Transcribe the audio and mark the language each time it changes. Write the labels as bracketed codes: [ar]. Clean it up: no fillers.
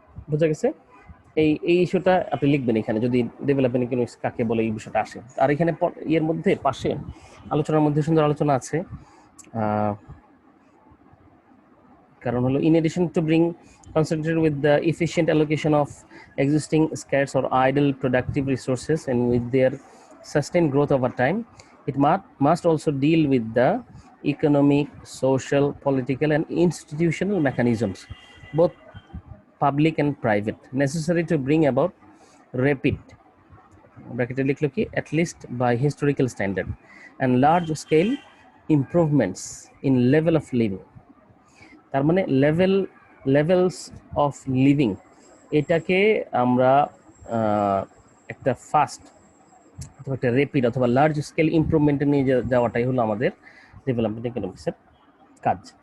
[bn] বুঝা গেছে? এই ইস্যুটা আপনি লিখবেন এখানে, যদি ডেভেলপমেন্ট ইকোনমিক্স কাকে বলে এই বিষয়টা আসে। আর এখানে এর মধ্যে পাশে আলোচনার মধ্যে সুন্দর আলোচনা আছে কারণ হলো [en] in addition to being concentrated with the efficient allocation of existing scarce or idle productive resources and with their sustained growth over time, it must also deal with the economic, social, political and institutional mechanisms, both public and private, necessary to bring about rapid, [bn] ব্র্যাকেটে লিখলো কি, [en] at least by historical standard, and large scale improvements in level of living। [bn] তার মানে [en] levels of living, [bn] এটাকে আমরা একটা fast অথবা একটা rapid অথবা লার্জ স্কেল ইমপ্রুভমেন্টে নিয়ে যাওয়াটাই হলো আমাদের ডেভেলপমেন্ট ইকোনমিক্সের কাজ।